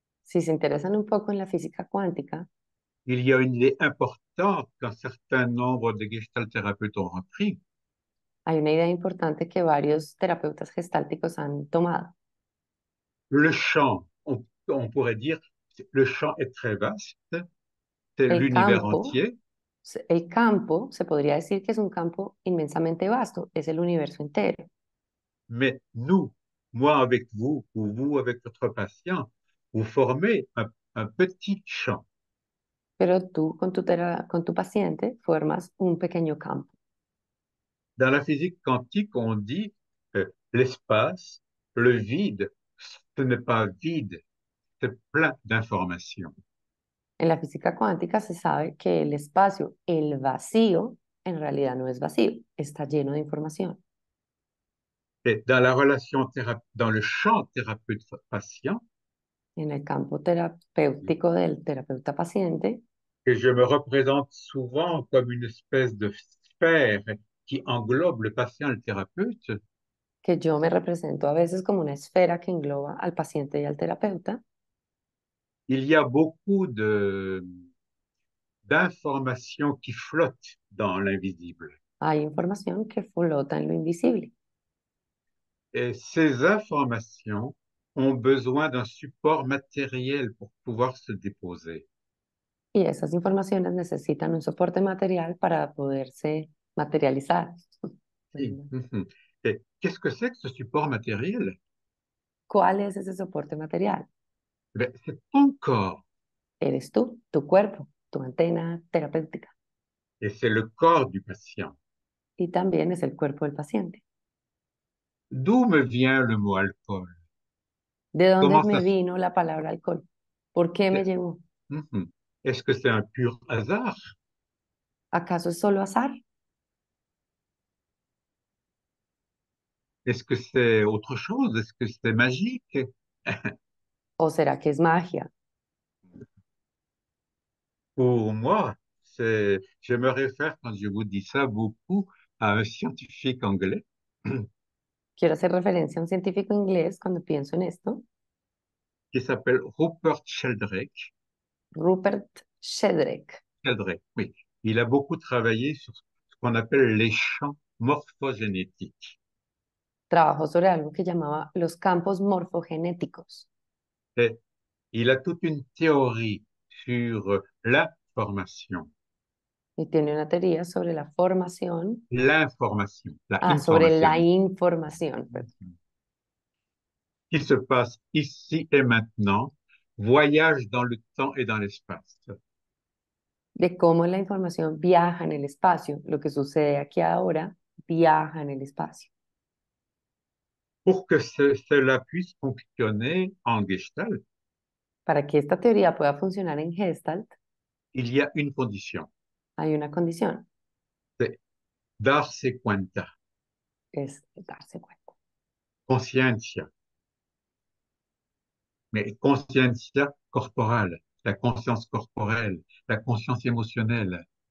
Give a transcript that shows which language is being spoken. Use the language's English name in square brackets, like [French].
[Spanish] Si se interesan un poco en la física cuántica, [French] il y a une idée importante qu'un certain nombre de gestalt thérapeutes ont repris, [Spanish] hay una idea importante que varios terapeutas gestálticos han tomado. [French] le champ, on pourrait dire, le champ est très vaste, c'est [Spanish] El [French] l'univers [Spanish] campo, [French] entier, [Spanish] el campo se podría decir que es un campo inmensamente vasto, es el universo entero. [French] mais nous, moi avec vous, ou vous avec votre patient, vous formez un petit champ. [Spanish] Pero tú con tu paciente formas un pequeño campo. [French] Dans la physique quantique, on dit que l'espace, le vide, ce n'est pas vide, c'est plein d'informations. [Spanish] En la física cuántica se sabe que el espacio, el vacío, en realidad no es vacío, está lleno de información. [French] Et dans la relation dans le champ thérapeute-patient, [Spanish] En el campo terapéutico del terapeuta paciente, [French] que je me représente souvent comme une espèce de sphère qui englobe le patient et le thérapeute, [Spanish] que yo me represento a veces como una esfera que engloba al paciente y al terapeuta, [French] il y a beaucoup d'informations qui flottent dans l'invisible. [Spanish] hay información que flota en lo invisible. [French] Et ces informations ont besoin d'un support matériel pour pouvoir se déposer. [Spanish] Y esas informaciones necesitan un soporte material para poderse materializar. [French] Oui. Et qu'est-ce que c'est que ce support matériel? [Spanish] ¿Cuál es ese soporte material? [French] Ben, c'est ton corps [Spanish] Eres tú, tu cuerpo, tu antena terapéutica. [French] et c'est le corps du patient. [Spanish] Y también es el cuerpo del paciente. [French] D'où me vient le mot alcool? [Spanish] ¿De dónde [French] Comment [Spanish] me [French] ça se... [Spanish] vino la palabra alcohol? ¿Por qué me llevó? Mhm. [French] Est-ce que c'est un pur hasard? [Spanish] ¿Acaso es solo azar? [French] Est-ce que c'est autre chose? Est-ce que c'est magique? [Spanish] ¿O será que es magia? [French] Pour moi, je me réfère, quand je vous dis ça, beaucoup à un scientifique anglais [Spanish] Quiero hacer referencia a un científico inglés cuando pienso en esto, [French] qui s'appelle Rupert Sheldrake. [Spanish] Rupert Sheldrake. [French] Sheldrake, oui. Il a beaucoup travaillé sur ce qu'on appelle les champs morphogénétiques. [Spanish] Trabajó sobre algo que llamaba los campos morfogenéticos. [French] Et il a toute une théorie sur l'information. [Spanish] Y tiene una teoría sobre la formación, [French] L'information, la [Spanish] sobre la [French] information [Spanish] información, perdón, [French] qui se passe ici et maintenant, voyage dans le temps et dans l'espace. [Spanish] de cómo la información viaja en el espacio. Lo que sucede aquí ahora viaja en el espacio. [French] Pour que cela puisse fonctionner en Gestalt, [Spanish] Para que esta teoría pueda funcionar en Gestalt, [French] il y a une condition, [Spanish] hay una condición, [French] c'est [Spanish] darse cuenta, es darse cuenta. [French] conscientia, mais conscientia corporale, la conscience corporelle, la conscience émotionnelle.